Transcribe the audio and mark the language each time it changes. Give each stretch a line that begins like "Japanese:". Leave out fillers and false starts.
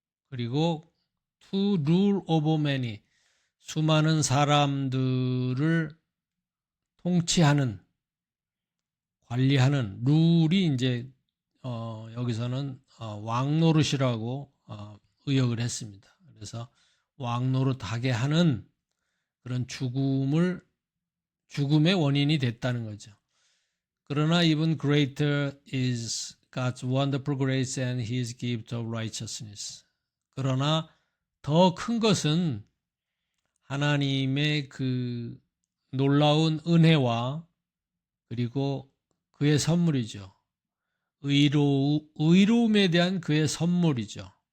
Korean: 그리고
English: to rule over many,
Korean: 수많은 사람들을 통치하는, 관리하는 룰이 이제 여기서는 왕노릇이라고 의역을 했습니다. 그래서 왕노릇하게 하는 그런 죽음의 원인이 됐다는 거죠. 그러나
English: even greater is God's wonderful grace and His gift of righteousness.
Korean: 그러나 더 큰 것은 하나님의 그 놀라운 은혜와 그리고 그의 선물이죠. 의로움에 대한 그의 선물이죠.